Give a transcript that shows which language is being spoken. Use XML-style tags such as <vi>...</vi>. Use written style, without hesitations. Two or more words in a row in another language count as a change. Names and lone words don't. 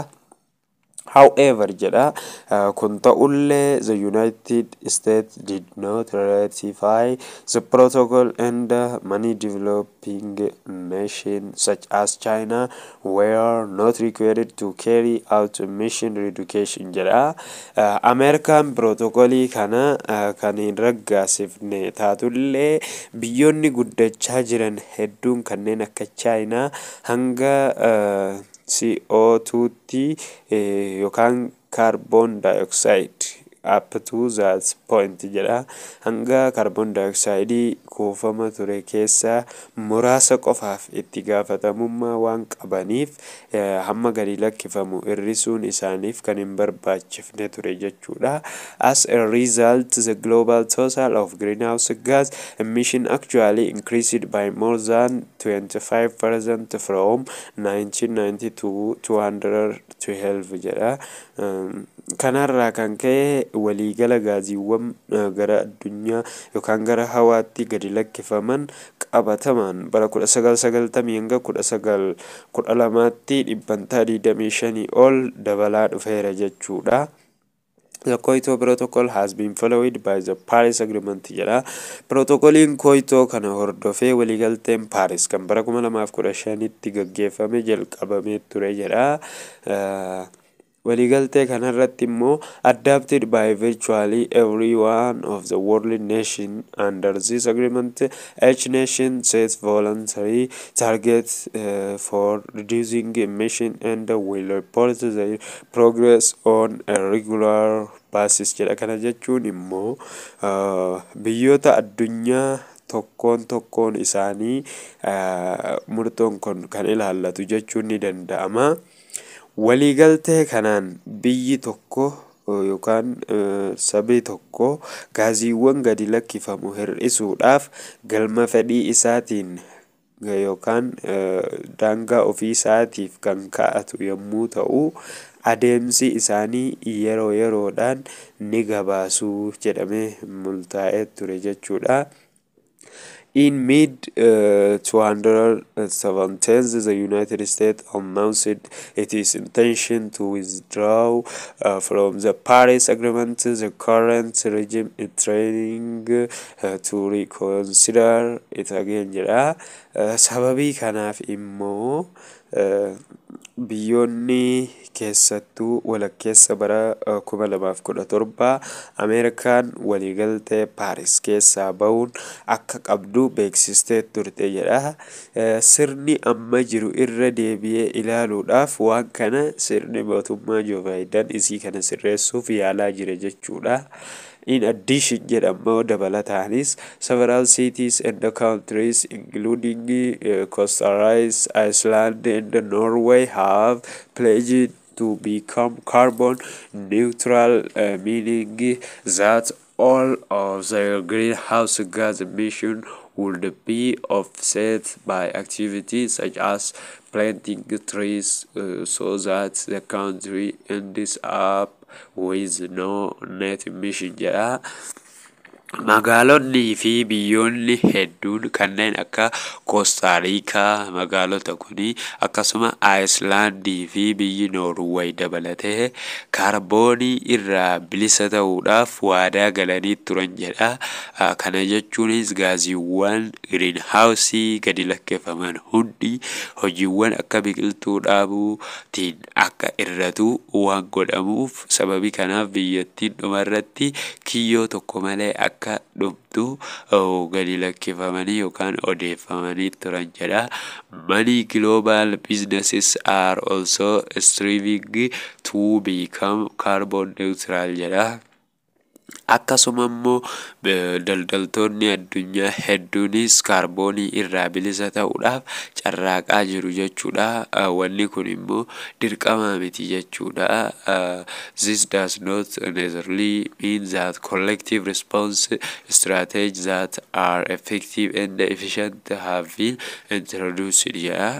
<en>However,</en> <om>kun ta'ullee</om> <en>the United States did not ratify the protocol, and many developing nations such as China were not required to carry out emission reduction jedha.</en> <om>American protocolii kana kan hin raggaasifne taatullee biyyoonni guddachaa jiran hedduun kanneen akka China hanga CO2tti yookaan</om> <en>carbon dioxide up to that point</en> <om>jedha. Hanga</om> <en>carbon dioxide</en> <om>kuufama ture keessaa muraasa qofaaf itti gaafatamummaa waan qabaniif hamma gadi lakkifamu hir'isuun isaaniif kan hin barbaachifne ture jechuudha.</om> <en>As a result, the global total of greenhouse gas emission actually increased by more than 25% from 1990 to 212 jedha.</en> <om>Kanarraa kan ka'e waliigala gaasiiwwan gara addunyaa yookaan gara hawaatti gadi lakkifaman qabataman bara 1990 hanga 1912tti dhibbantaa 25 ol dabalaa dhufeera jechuudha.</om> <en>The Kyoto Protocol has been followed by the Paris Agreement jedha.</en> <om>Protocoliin Kyoto kana hordofee waliigalteen Paris kan bara 2015tti gaggeeffame jalqabamee ture jedha. Waliigaltee kanarratti immoo</om> <en>adapted by virtually every one of the world nation under this agreement. Each nation sets voluntary targets for reducing emission and will report their progress on a regular basis jedha.</en> <om>Kana jechuun immoo biyyoota addunyaa tokkoon isaanii murtoon kun kan ilaallatu jechuun ni danda'ama. Waliigaltee kanaan biyyi tokko yookaan sabii tokko gaasiiwwan gadi lakkifamu hir'isuudhaaf galma fedhii isaatiin yookaan daangaa ofii isaatiif kan kaa'atu yommuu ta'u, adeemsi isaanii yeroo yeroodhaan ni gabaasu jedhamee murtaa'ee ture jechuudha.</om> <en>In mid-2017, the United States announced its intention to withdraw from the Paris Agreement. The current regime is trying to reconsider it again jedha.</en> <om>Sababii kanaaf immoo biyyoonni keessattuu walakkeessa bara 2017 Ameerikaan waliigaltee Paaris keessaa bahuun akka qabdu beeksistee turte jedha. Sirni amma jiru irra deebi'ee ilaaluudhaaf waan kana sirni mootummaa Joo Baayiden isii kana sirreessuuf yaalaa jira jechuudha.</om> <en>In addition, dabalataanis several cities and countries including Costa Rica, Iceland and Norway have pledged to become carbon neutral, meaning that all of their greenhouse gas emissions would be offset by activities such as planting trees, so that the country ends up with no net emission jedha.</en> <om>Magaalonni fi biyyoonni hedduun kanneen akka Costa Rica magaalota kuni akkasuma Icelandii fi biyyi Norway dabalatee kaarboonii irraa bilisa ta'uudhaaf waadaa galanii turan jedha. Kana jechuunis gaasiiwwan greenhouse gadi lakkifaman hundi hojiiwwan akka biqiltuu dhaabuutiin akka irratu waan godhamuuf sababii kanaaf biyyattiin dhumarratti kiyyoo tokko malee akka dhumtu gadi lakkifamanii yookaan odeeffamanii turan jedha.</om> <en>Many global businesses are also striving to become carbon neutral jedha.</en> <om>Akkasuma immoo daldaltoonni addunyaa hedduunis kaarboonii irraa bilisa ta'uudhaaf carraaqaa jiru jechuudha. Wanni kun immoo dirqama miti jechuudha.</om> <en>This does not necessarily mean that collective response strategies that are effective and efficient have been introduced jedha.</en>